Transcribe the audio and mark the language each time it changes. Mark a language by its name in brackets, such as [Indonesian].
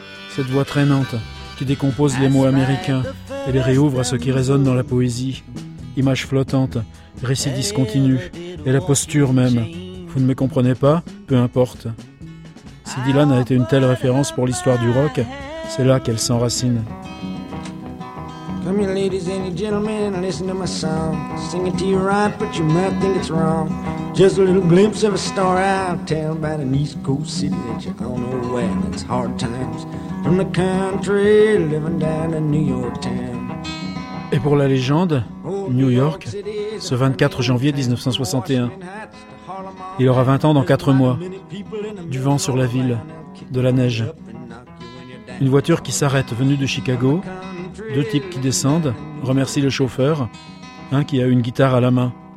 [French] Cette voix traînante qui décompose les mots américains et les réouvre à ce qui résonne dans la poésie. Image flottante, récit discontinu, et la posture même. Vous ne me comprenez pas? Peu importe. Si Dylan a été une telle référence pour l'histoire du rock, c'est là qu'elle s'enracine. [English] Come here, ladies and gentlemen, listen to my song. Sing it to you right, but you might think it's wrong. Just a little glimpse of a star out of town by an East Coast city that you all know well. It's hard times from the country living down in New York town. [French] Et pour la légende, New York, ce 24 janvier 1961. Il aura 20 ans dans 4 mois. Du vent sur la ville, de la neige. Une voiture qui s'arrête venue de Chicago. Deux types qui descendent, remercient le chauffeur, un qui a une guitare à la main.